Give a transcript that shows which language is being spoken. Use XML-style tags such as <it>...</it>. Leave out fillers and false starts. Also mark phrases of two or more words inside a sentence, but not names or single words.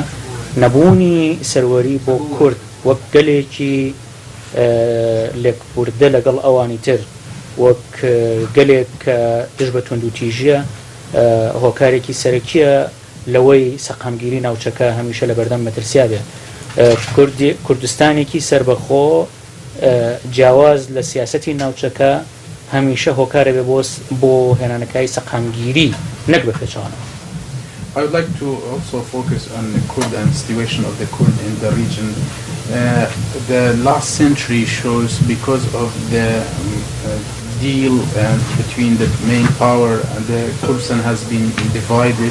<ckb>نەبوونی سەروەری بۆ کورد وەک گەلێکی لێکبوردە لەگەڵ ئەوانی تر وەک گەلێک کە دژ بە توندوتیژیە هۆکارێکی سەرەکیە لەوەی سەقامگیری ناوچەکە هەمیشە لە بەردەم مەترسیا بێ. کوردستانێکی سربەخۆ جیاواز لە سیاسەتی ناوچەکە هەمیشە هۆکارە بێ بۆ هێنانەکەی سەقامگیری نەک بە پێچەوانەوە.</ckb> <en>I would like to also focus on the Kurd and situation of the Kurd in the region. The last century shows because of the deal between the main power and the Kurdistan has been divided.</en>